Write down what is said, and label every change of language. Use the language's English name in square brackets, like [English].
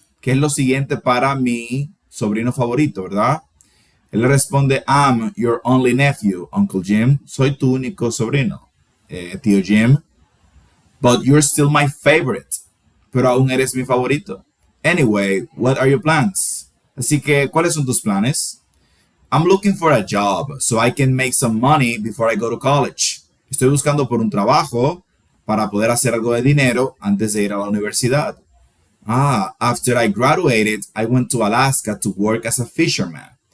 [Spanish] ¿Qué es lo siguiente para mi sobrino favorito, verdad? Él le responde, [English] I'm your only nephew, Uncle Jim. [Spanish] Soy tu único sobrino, tío Jim. [English] But you're still my favorite. [Spanish] Pero aún eres mi favorito. [English] Anyway, what are your plans? [Spanish] Así que, ¿cuáles son tus planes? [English] I'm looking for a job so I can make some money before I go to college. [Spanish] Estoy buscando por un trabajo para poder hacer algo de dinero antes de ir a la universidad. [English] After I graduated, I went to Alaska to work as a fisherman.